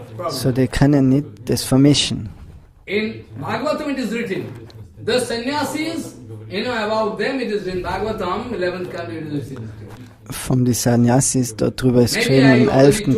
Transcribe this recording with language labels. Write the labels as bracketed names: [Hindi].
[German] So, die können nicht das vermischen. [English] In Bhagavatam it is written, the sannyasis, about them it is in Bhagavatam, 11th canto it is written. [German] Von den Sannyasis, darüber ist geschrieben im 11.